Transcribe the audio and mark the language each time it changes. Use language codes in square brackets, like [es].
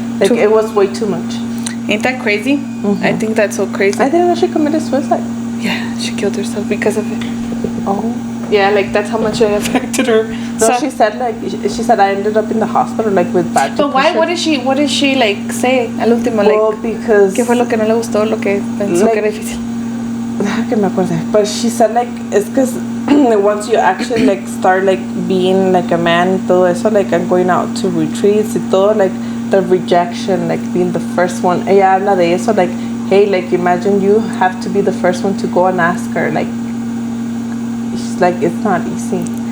[en] it was way too much. Ain't that crazy? I think that's so crazy. I didn't know she committed suicide. Yeah, she killed herself because of it. Oh. Yeah, like that's how much it affected her. No, so, she said I ended up in the hospital like with bad depression. But why? What did she like say [es] al último? [en] Well, because... [es] ¿Qué fue lo que no le gustó? Lo que pensó que era difícil. Que me acuerde. [en] But she said like it's because once you actually like start like being like a man, [es] todo eso, [en] like and going out to retreats [es] y todo, [en] like the rejection, like being the first one. [es] Ella habla de eso, [en] like, hey, like imagine you have to be the first one to go and ask her, like, she's like, it's not easy.